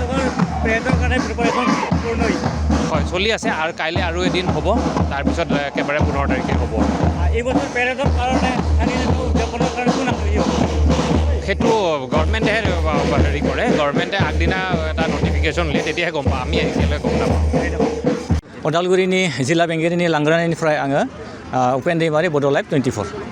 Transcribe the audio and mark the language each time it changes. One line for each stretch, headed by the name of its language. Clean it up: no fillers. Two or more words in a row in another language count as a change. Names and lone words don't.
Assamese: হয় চলি আছে আৰু কাইলৈ আৰু এদিন হ'ব তাৰপিছত একেবাৰে 15 তাৰিখে হ'ব সেইটো গভৰ্ণমেণ্টেহে হেৰি কৰে গভৰ্ণমেণ্টে আগদিনা এটা নটিফিকেশ্যন দিয়ে তেতিয়াহে গম পাওঁ আমি এতিয়ালৈ গম নাপাওঁ
Bodo: उदालगुरिनि जिल्ला बेंगिरिनि लांगोनानिफ्राय आङो उपेन दैमारि बड' लाइभ 24